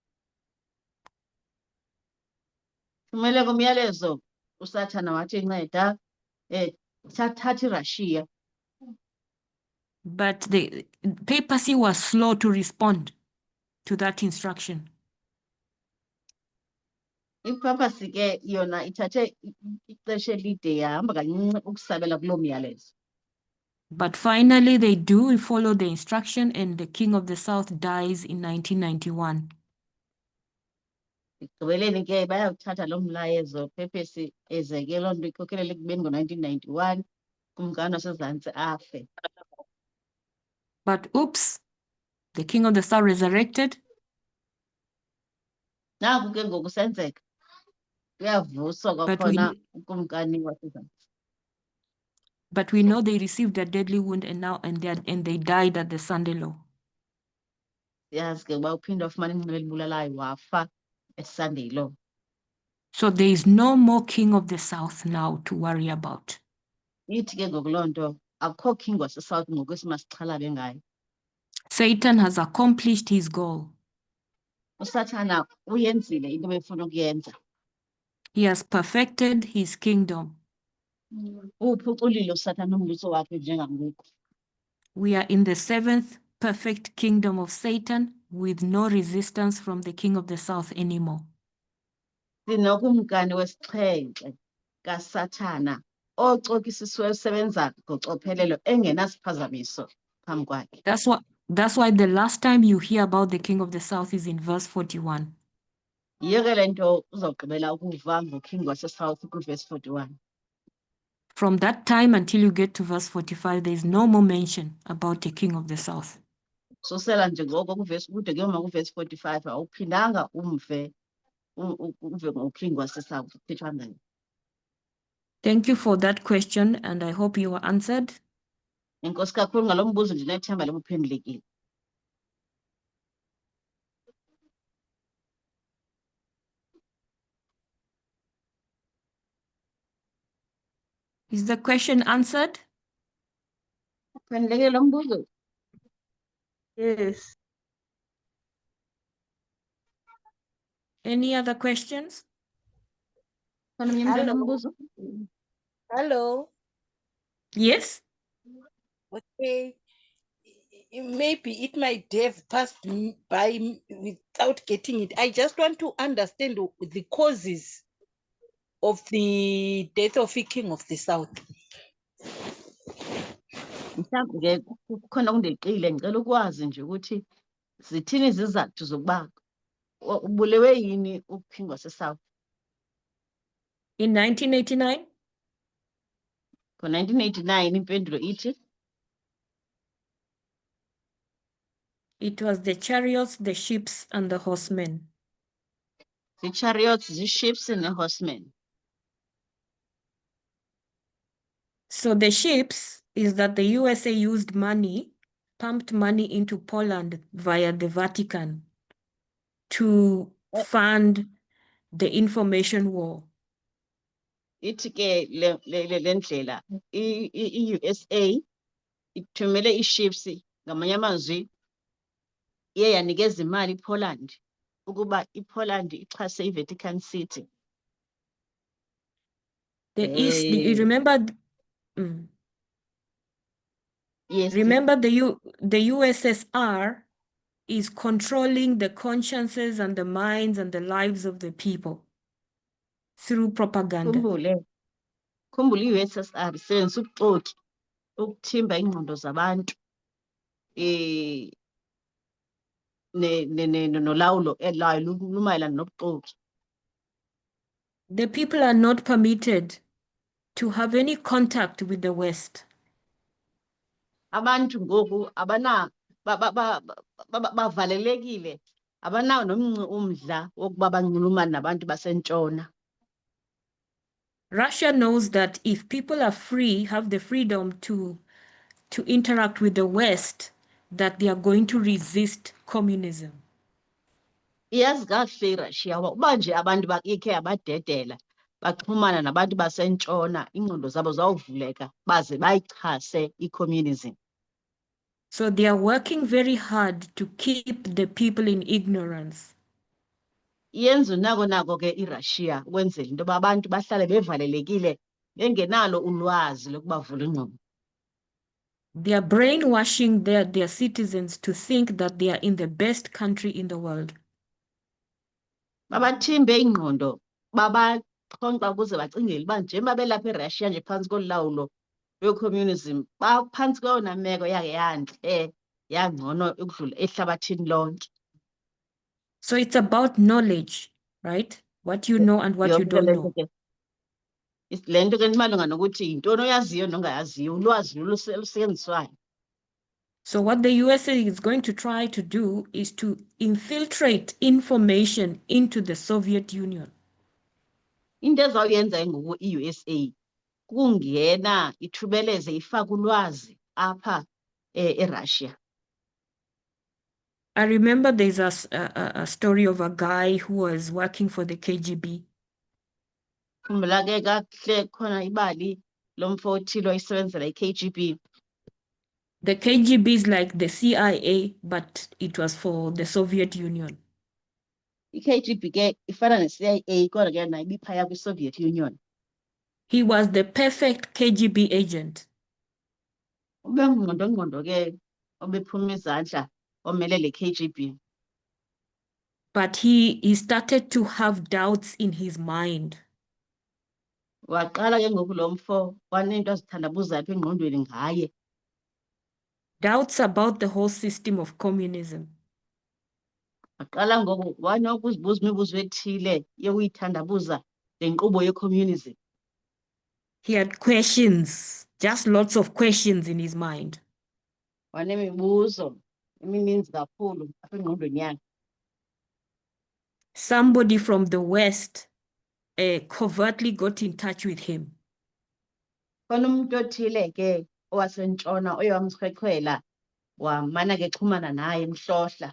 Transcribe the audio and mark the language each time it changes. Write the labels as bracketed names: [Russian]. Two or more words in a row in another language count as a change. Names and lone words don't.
[Xhosa] Thumele kumyalezo uSathana wathi nceda thatha iRussia. [English] But the papacy was slow to respond to that instruction. [Xhosa] Ipapasi ke yona ithathe ixesha elide yahamba kancinci ukusabela kuloo myalezo. [English] But finally, they do follow the instruction, and the king of the south dies in 1991. [Xhosa] Ekugqibeleni ke bayawuthatha loo mlayezo pepesi eze ke loo nto ikhokelele ekubeni ngo-1991 kumkani wasezantsi afe. [English] But oops, the king of the south resurrected, [Xhosa] Naku ke ngoku senzeka kuyavuswa kwakhona ukumkani wasezantsi. [English] but we know they received a deadly wound and they died at the Sunday Law. [Xhosa] Yazi ke uba uphinde wafumana inxeba elibulalayo wafa eSunday Law. [English] So there is no more king of the south now to worry about. [Xhosa] Ithi ke ngoku loo nto akukho king waseSouth ngoku esimasixhalabe ngayo. [English] Satan has accomplished his goal. [Xhosa] uSathana uyenzile into ebefuna ukuyenza. [English] He has perfected his kingdom. [Xhosa] Uphuculile uSathana umbuso wakhe njengangoku. [English] We are in the seventh perfect kingdom of Satan with no resistance from the king of the south anymore. [Xhosa] Sinokumkani wesixhenxe kaSathana ocokisisiweyo usebenza ngocophelelo engenasiphazamiso phambi kwakhe. [English] That's why the last time you hear about the king of the south is in verse 41. [Xhosa] Yiyo ke le nto uzawugqibela ukuva ngoking waseSouth kwiverse 41. [English] From that time until you get to verse 45, there is no more mention about the king of the south. [Xhosa] Susela nje ngoko kuverse kude kuyoma kuverse 45 awuphindanga uve ngoking waseSouth kuthethwa ngayo. [English] Thank you for that question, and I hope you were answered. [Xhosa] Enkosi kakhulu ngalo mbuzo ndinethemba lebuphendulekile. [English] Is the question answered? [Xhosa] Uphendulekile lo mbuzo. [English] Yes. Any other questions? [Xhosa] Khona omnye umntwana [English] Hello. [Xhosa] ombuzo. [English] Hello. Yes? Okay. Maybe it might have passed by without getting it. I just want to understand the causes of the death of a king of the south. [Xhosa] Mhlawumbi ke kukhona okundeqile ngicela ukwazi nje ukuthi zithini izizathu zokuba ubulewe yini uking waseSouth. [English] In 1989, [Xhosa] Ngo-1989 impendulo ithi [English] it was the chariots, the ships, and the horsemen. [Xhosa] zii-chariots, zii-ships nee-horsemen. [English] So the ships is that the USA used money pumped money into Poland via the Vatican to fund the information war. [Xhosa] Ithi ke le ndlela i-USA ithumele i-ships ngamanye amazwi iye yanikeza imali iPoland ukuba iPoland ixhase iVatican City. [English] You remember? Yes. Remember the USSR is controlling the consciences and the minds and the lives of the people through propaganda. [Xhosa] Khumbula i-USSR isebenzisa ubuxoki ukuthimba ingqondo zabantu nolawulo lumayelana nobuxoki. [English] The people are not permitted to have any contact with the West. [Xhosa] Abantu ngoku bavalelekile, abanawo umdla wokuba banxulumane nabantu basentshona. [English] Russia knows that if people are free, have the freedom to interact with the West, that they are going to resist communism. [Xhosa] Iyazi kakuhle iRussia uba nje abantu ikhe abadedela baxhumana nabantu basentshona, ingqondo zabo zawuvuleka baze bayichase i-communism. [English] So they are working very hard to keep the people in ignorance. [Xhosa] Yenza nako ke iRussia ukwenzela into yoba abantu bahlale bevalelekile bengenalo ulwazi lokubavula ingqondo. [English] They are brainwashing their citizens to think that they are in the best country in the world. [Xhosa] Babathimbe ingqondo, babaxhonxa ukuze bacingele uba njengoba belapha eRussia nje phantsi kolawulo lwe-communism baphantsi kweyona meko yakhe yantle yangcono ukudlula ehlabathini lonke. [English] So it's about knowledge, right? What you know and what you don't know. [Xhosa] Le nto ke malunga nokuthi yintoni oyaziyo nongayaziyo, ulwazi lusetyenziswayo. [English] So what the USA is going to try to do is to infiltrate information into the Soviet Union. [Xhosa] Into ezawuyenza ngoku i-USA kungena ithubeleze ifake ulwazi apha eRussia. [English] I remember there's a story of a guy who was working for the KGB. [Xhosa] Khumbula ke kakuhle khona ibali lomfo othile oyisebenzela i-KGB. [English] The KGB is like the CIA, but it was for the Soviet Union. [Xhosa] I-KGB ke ifana ne-CIA kodwa ke nayo ibiphaya kwi-Soviet Union. [English] He was the perfect KGB agent. [Xhosa] Ube ngqondo ke obephuma izandla omele le KGB. [English] But he started to have doubts in his mind. [Xhosa] Waqala ke ngoku lo mfo wanento azithandabuza apha engqondweni ngaye. [English] Doubts about the whole system of communism. [Xhosa] Waqala ngoku wanokuzibuza imibuzo ethile yokuyithandabuza le nkqubo ye-communism. [English] He had questions, just lots of questions in his mind. [Xhosa] Wanemibuzo emininzi kakhulu apha engqondweni yakhe. [English] Somebody from the West covertly got in touch with him. [Xhosa] Khona umuntu othile ke owasentshona oye wamchwekhwela wamana ke xhumana naye emhlohla.